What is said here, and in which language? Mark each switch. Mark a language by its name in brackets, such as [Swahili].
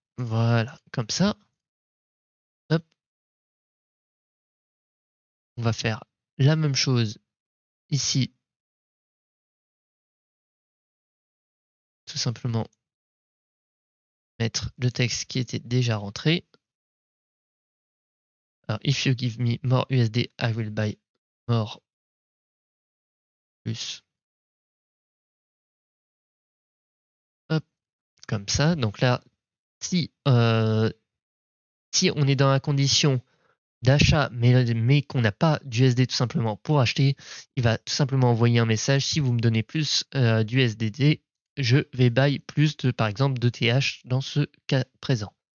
[French] Voilà, comme ça. Hop, on va faire la même chose ici. Tout simplement mettre le texte qui était déjà rentré. [English] Alors, if you give me more USD, I will buy more plus. [French] Hop, comme ça. Donc là, si, si on est dans la condition d'achat, mais qu'on n'a pas d'USD tout simplement pour acheter, il va tout simplement envoyer un message. Si vous me donnez plus d'USDT, je vais buy plus de, par exemple, de TH dans ce cas présent.